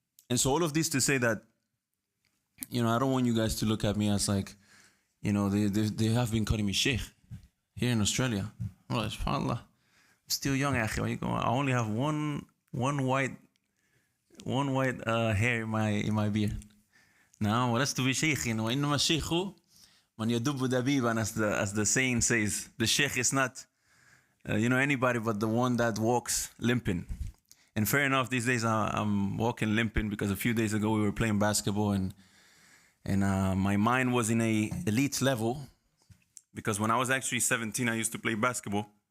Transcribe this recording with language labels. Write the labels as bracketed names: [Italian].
[English] And so all of this to say that, I don't want you guys to look at me as like, they have been calling me Sheikh here in Australia. Well, subhanAllah, I'm still young, akhi. I only have one white hair in my beard. Now, [Arabic] ولست بشيخ وإنما الشيخ من يدب دبيبا, [English] as the saying says. The sheikh is not anybody but the one that walks limping. And fair enough, these days I'm walking limping because a few days ago we were playing basketball and my mind was in a elite level, because when I was actually 17 I used to play basketball.